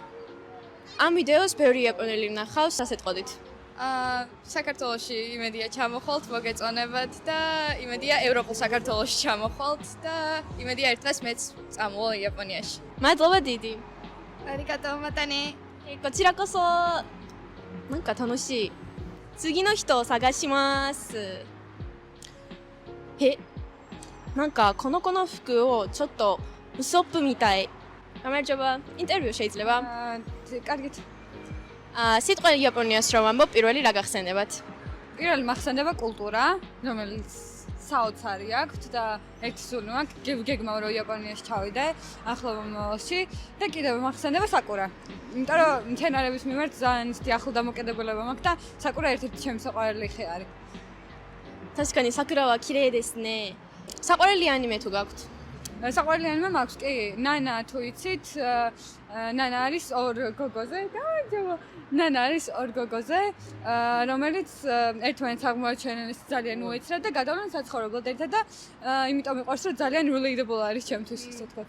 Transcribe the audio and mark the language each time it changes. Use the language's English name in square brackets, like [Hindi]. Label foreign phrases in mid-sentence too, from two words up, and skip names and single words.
[Georgian] ამ ვიდეოს ბევრი იაპონელი ნახავს, რას ეტყოდით? საქართველოში იმედია ჩამოხვალთ, მოგეწონებათ და იმედია ევროპულ საქართველოში ჩამოხვალთ და იმედია ერთდღეს მეც წამოვალ იაპონიაში. მადლობა დიდი. [Japanese] ありがとう、またね. こちらこそ。なんか楽しい。次の人を探します。なんかこの子の服をちょっとウソップみたい。 [Georgian] გამარჯობა. ინტერვიუ შეიძლება? კარგით. სიტყვა იაპონიას რომ ამბობ, პირველი რა გახსენდებათ? პირველი მახსენდება კულტურა, რომელიც საოცარი აქვს და ერთი სული მაქვს, გეგმა რომ იაპონიაში ჩავიდე ახლო მომავალში და კიდევ მახსენდება საკურა. იმიტომ რომ მცენარების მიმართ ძალიან ისეთი ახლო დამოკიდებულება მაქვს და საკურა ერთ-ერთი ჩემი საყვარელი ხე არის. [Japanese] 確かに桜は綺麗ですね。 [Georgian] საყვარელი ანიმე თუ გაქვთ? საყვარელი ანიმე მაქვს, კი, ნანა თუ იცით, ნანა არის ორ გოგოზე, გამარჯობა. ნანა არის ორ გოგოზე, რომელიც ერთმანეთს აღმოაჩენენ ძალიან უეცრად და გადავლენ საცხოვრებლად ერთად და იმიტომ მიყვარს რომ ძალიან relatable არის ჩემთვის, ასე ვთქვათ.